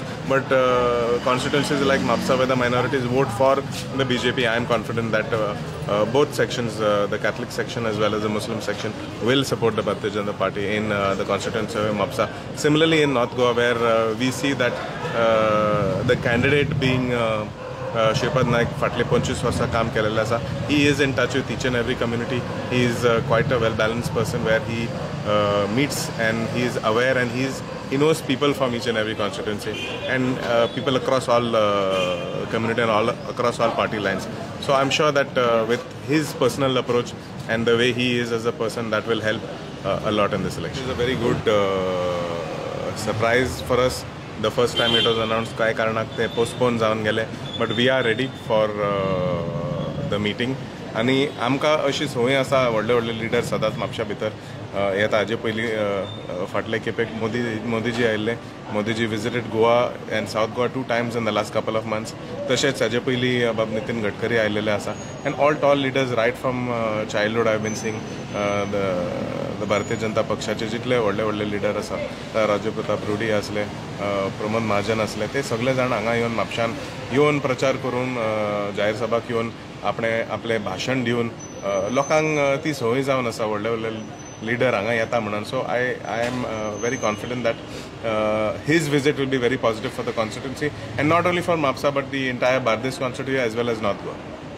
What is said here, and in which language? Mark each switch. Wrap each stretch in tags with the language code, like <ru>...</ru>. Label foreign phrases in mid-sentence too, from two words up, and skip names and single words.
<en>But constituencies like Mapsa, where the minorities vote for the BJP, I am confident that both sections, the Catholic section as well as the Muslim section, will support the Bharatiya Janata Party in the constituency of Mapsa. Similarly, in North Goa, where we see that the candidate being Shripad Naik</en> <kok>फाटले 25 वर्सां काम केलेलें आसा.</kok> <en>He is in touch with each and every community. He is quite a well-balanced person where he meets and he is aware and he knows people from each and every constituency and people across all community and all across all party lines. So I'm sure that with his personal approach and the way he is as a person, that will help a lot in this election. It's a very good surprise for us. The first time it was announced</en> <kok>काय कारणाक ते पोस्टपोन जावन गेले,</kok> <en>but we are ready for the meeting.</en> <kok>आनी आमकां अशी संवय आसा व्हडले लिडर सदांच म्हापशा भितर येता. हाजे पयलीं फाटले खेपेक मोदीजी आयिल्ले.</kok> <en>Modiji visited Goa and South Goa</en> <kok>2 times in the last couple of months. तशेंच हाजे पयलीं बाब नितीन गडकरी आयिल्ले आसा.</kok> <en>and all tall leaders right from childhood I been seeing the</en> <kok>भारतीय जनता पक्षाचे जितले व्हडले लिडर आसा, राजू प्रताप रुडी आसले, प्रमोद महाजन आसले, ते सगळे जाण हांगा येवन म्हापशान येवन प्रचार करून जाहीर सभाक येवन आपले भाशण दिवन लोकांक ती संवय जावन आसा व्हडले leader हांगा येता म्हणून.</kok> <en>So I am very confident that his visit will be very positive for the constituency and not only for Mapsa but the entire Bardez constituency as well as North Goa.</en>